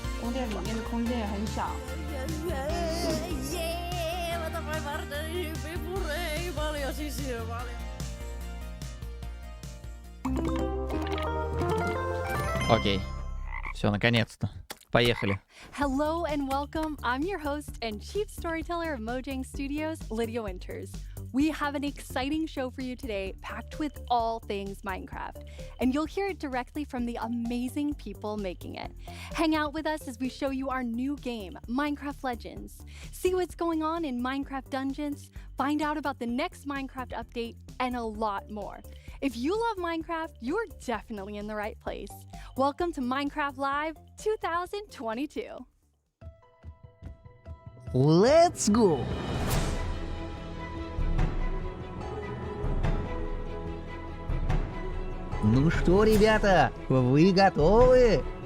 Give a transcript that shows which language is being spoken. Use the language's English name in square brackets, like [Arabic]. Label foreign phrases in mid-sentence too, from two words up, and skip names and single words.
[Chinese] 宫殿里面的空间也很小。 [Russian] Окей. Все, наконец-то. Поехали. [English] Hello and welcome. I'm your host and chief storyteller of Mojang Studios, Lydia Winters. We have an exciting show for you today, packed with all things Minecraft. And you'll hear it directly from the amazing people making it. Hang out with us as we show you our new game, Minecraft Legends. See what's going on in Minecraft Dungeons, find out about the next Minecraft update, and a lot more. If you love Minecraft, you're definitely in the right place. Welcome to Minecraft Live 2022. Let's go! [Russian] Ну что, ребята, вы готовы?